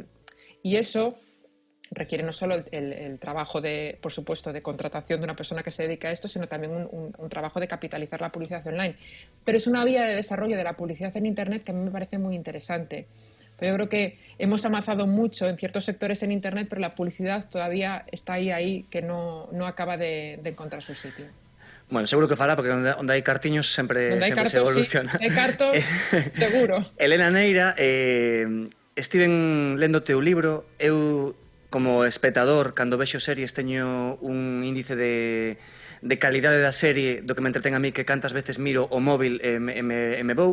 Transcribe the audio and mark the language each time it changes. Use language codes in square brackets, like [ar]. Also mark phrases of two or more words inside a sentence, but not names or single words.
[es] Y eso requiere no solo el trabajo, por supuesto, de contratación de una persona que se dedica a esto, sino también un trabajo de capitalizar la publicidad online. Pero es una vía de desarrollo de la publicidad en Internet que a mí me parece muy interesante. Pero yo creo que hemos avanzado mucho en ciertos sectores en Internet, pero la publicidad todavía está ahí que no acaba de encontrar su sitio. Bueno, [gl] seguro que fará, porque onde hai cartiños sempre se evoluciona. Sí, hai cartos, seguro. Elena Neira, estiven lendo o teu libro, eu como espectador, cando vexo series, teño un índice de calidade da serie do que me entretén a mí, que cantas veces miro o móvil e me vou.